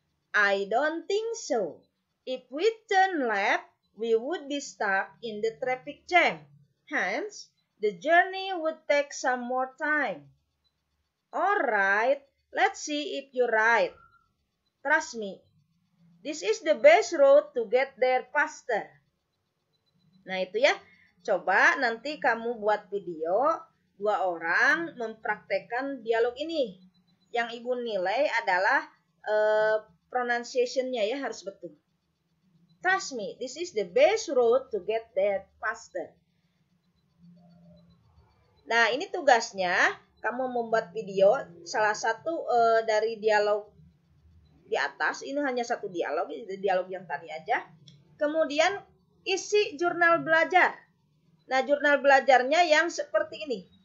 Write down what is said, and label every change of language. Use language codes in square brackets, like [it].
[en] I don't think so. If we turn left, we would be stuck in the traffic jam. Hence, the journey would take some more time. Alright, let's see if you're right. Trust me. This is the best road to get there faster. [id] Nah itu ya, coba nanti kamu buat video 2 orang mempraktekkan dialog ini. Yang Ibu nilai adalah pronunciation-nya ya harus betul. [en] Trust me, this is the best road to get there faster. [id] Nah ini tugasnya, kamu membuat video salah satu dari dialog di atas. Ini hanya satu dialog yang tadi aja. Kemudian isi jurnal belajar. Nah, jurnal belajarnya yang seperti ini.